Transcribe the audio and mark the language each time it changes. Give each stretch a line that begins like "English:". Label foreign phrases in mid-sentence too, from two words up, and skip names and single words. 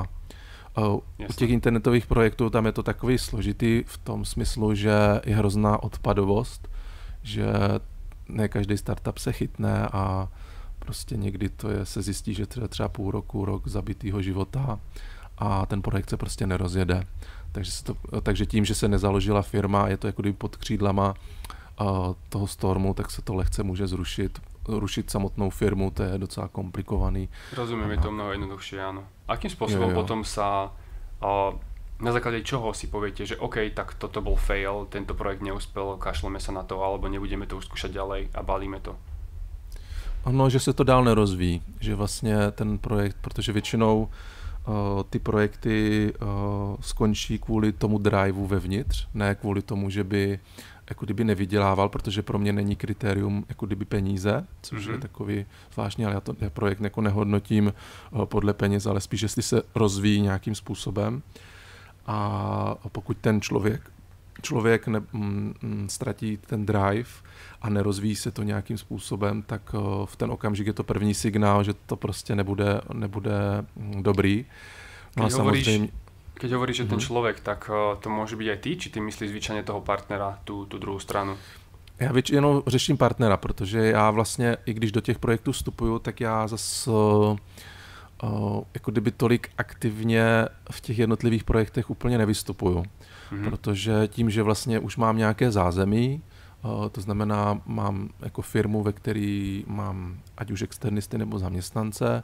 Czech: U těch internetových projektů tam je to takový složitý v tom smyslu, že je hrozná odpadovost, že ne každý startup se chytne a prostě někdy se zjistí, že třeba půl roku, rok zabitýho života a ten projekt se prostě nerozjede. Takže tím, že se nezaložila firma, je to jako kdyby pod křídlama toho Stormu, tak se to lehce může zrušit. Rušiť samotnou firmu, to je docela komplikovaný.
Slovak: Rozumiem, je to mnoho jednoduchšie, áno. Akým spôsobom potom sa, na základe čoho si poviete, že OK, tak toto bol fail, tento projekt neúspel, kašleme sa na to, alebo nebudeme to už skúšať ďalej a balíme to?
Czech: No, že se to dál nerozvíjí, že vlastně ten projekt, protože většinou ty projekty skončí kvůli tomu driveu vevnitř, ne kvůli tomu, že by jako kdyby nevydělával, protože pro mě není kritérium jako kdyby peníze, což je takový zvláštní, ale já projekt jako nehodnotím podle peněz, ale spíš, jestli se rozvíjí nějakým způsobem. A pokud ten člověk ztratí ten drive a nerozvíjí se to nějakým způsobem, tak v ten okamžik je to první signál, že to prostě nebude dobrý. No a samozřejmě...
Slovak: Keď hovoríš, že ten človek, tak to môže byť aj ty, či ty myslíš zvyčajne toho partnera, tú druhú stranu?
Czech: Já většinou řeším partnera, protože já vlastně, i když do těch projektů vstupuju, tak já zase jako kdyby tolik aktivně v těch jednotlivých projektech úplně nevystupuju. Protože tím, že vlastně už mám nějaké zázemí, to znamená, mám jako firmu, ve které mám ať už externisty nebo zaměstnance,